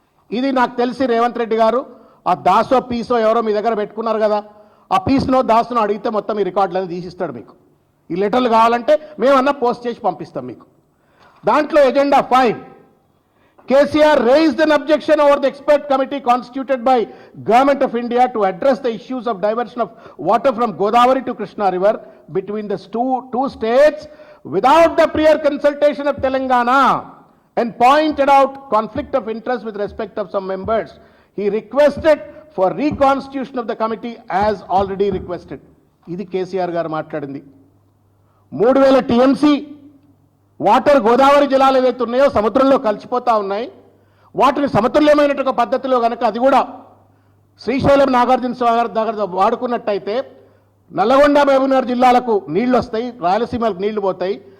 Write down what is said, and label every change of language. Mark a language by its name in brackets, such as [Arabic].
[Telugu] ఇది నాకు తెలిసి రేవంత్ రెడ్డి గారు ఆ దాసో పీసో ఎవరో మీ దగ్గర పెట్టుకున్నారు కదా, ఆ పీస్నో దాసునో అడిగితే మొత్తం ఈ రికార్డులను తీసిస్తాడు మీకు. ఈ లెటర్లు కావాలంటే మేమన్నా పోస్ట్ చేసి పంపిస్తాం మీకు. దాంట్లో agenda 5, [English] KCR raised an objection over the expert committee constituted by Government of India to address the issues of diversion of water from Godavari to Krishna River between the two states without the prior consultation of Telangana and pointed out conflict of interest with respect of some members. He requested for reconstitution of the committee as already requested. [Telugu] ఇది కేసీఆర్ గారు మాట్లాడింది. 3000 TMC water Godavari జలాలు ఏవైతే ఉన్నాయో సముద్రంలో కలిసిపోతూ ఉన్నాయి. వాటిని సమతుల్యమైనటువంటి పద్ధతిలో కనుక అది కూడా శ్రీశైలం నాగార్జున సాగర్ దగ్గర వాడుకున్నట్టయితే నల్లగొండ మహబూబ్నగర్ జిల్లాలకు నీళ్లు వస్తాయి, రాయలసీమలకు నీళ్లు పోతాయి.